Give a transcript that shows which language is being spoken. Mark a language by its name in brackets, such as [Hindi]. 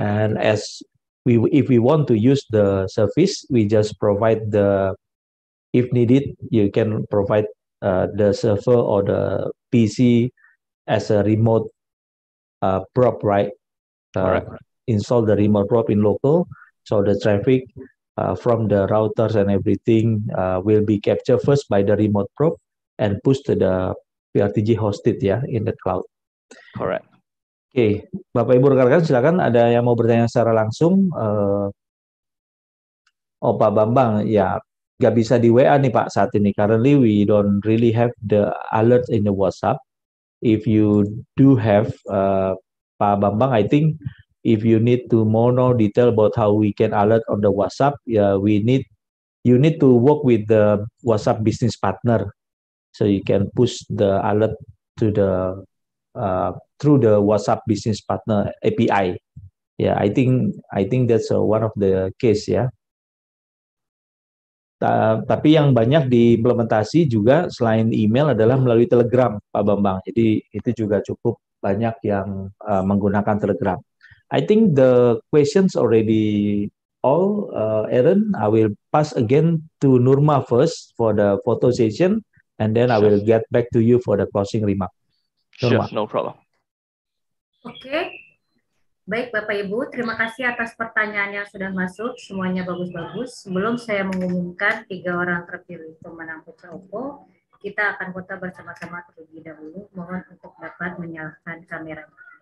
[English] And if we want to use the service, we just provide if needed, you can provide the server or the PC as a remote prop, right? Correct. Install the remote prop in local, so the traffic from the routers and everything will be captured first by the remote prop and pushed to the Prtg hosted ya in the cloud. Correct. [Indonesian] Oke, Bapak Ibu rekan-rekan silakan ada yang mau bertanya secara langsung. Oh Pak Bambang, ya nggak bisa di WA nih Pak saat ini. [English] Currently we don't really have the alert in the WhatsApp. If you do have Pak Bambang, I think if you need to more detail about how we can alert on the WhatsApp, you need to work with the WhatsApp business partner, so you can push the alert to the through the WhatsApp business partner API. Yeah, I think that's one of the case ya. [Indonesian] Tapi yang banyak diimplementasi juga selain email adalah melalui Telegram, Pak Bambang. Jadi itu juga cukup banyak yang menggunakan Telegram. [English] I think the questions already all, Aaron. I will pass again to Nurma first for the photo session, and then I will get back to you for the closing remark. Nurma. Sure, no problem. [Indonesian] Oke. Baik Bapak Ibu, terima kasih atas pertanyaan yang sudah masuk, semuanya bagus-bagus. Sebelum saya mengumumkan 3 orang terpilih pemenang Putra Oppo, kita akan foto bersama-sama terlebih dahulu. Mohon untuk dapat menyalakan kameranya.